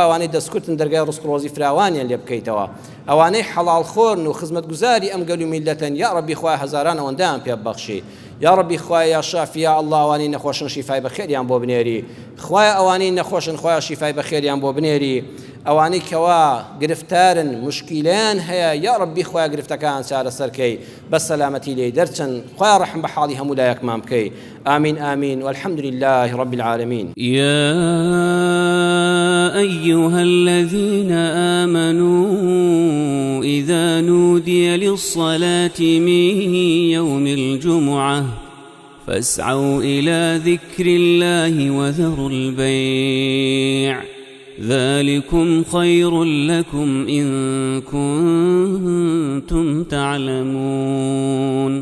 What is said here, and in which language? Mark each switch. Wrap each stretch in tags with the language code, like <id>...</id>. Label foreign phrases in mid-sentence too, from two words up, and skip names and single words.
<ckb>ئەوانەی دەستکردن دەرگای ڕزق و ڕۆزی فراوانیان لێ بکەیتەوە ئەوانەی حەڵال خۆرن و خزمەتگوزاری ئەم گەل و میلەتن</ckb> <ar>یا ربی</ar> <ckb>خوا هەزاران ئەوەندەیان پێ بەخشی</ckb> <ar>یا ربی</ar> <ckb>خوا</ckb> <ar>یا شافی یا الله</ar> <ckb>ئەوانەی نەخۆشن شیفای بەخێریان بۆ بنێری خوای ئەوانەی نەخۆشن خوای شیفای بەخێریان بۆ بنێری ئەوانەی کەوا گرفتارن مشکیلیان هەیە</ckb> <ar>یا ربی</ar> <ckb>خوای گرفتەکان چارەسەرکەی بە سەلامەتی لێی دەرچن خوای ڕەحم بە حاڵی هەموو لایەکمان بکەی</ckb> <ar>آمين آمين والحمد لله رب العالمين. يا أيها الذين آمنوا إذا نودي للصلاة من يوم الجمعة فاسعوا إلى ذكر الله وذروا البيع ذلكم خير لكم إن كنتم تعلمون.</ar>